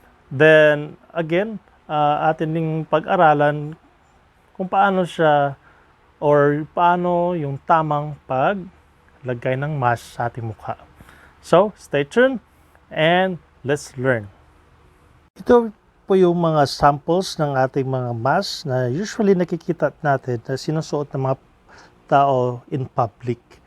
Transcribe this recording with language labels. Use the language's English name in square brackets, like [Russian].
[Filipino] Then, again, atin ding pag-aralan kung paano siya or paano yung tamang paglagay ng mask sa ating mukha. [English] So, stay tuned and let's learn. [Filipino] Ito po yung mga samples ng ating mga mask na usually nakikita natin na sinusuot ng mga tao [English] in public.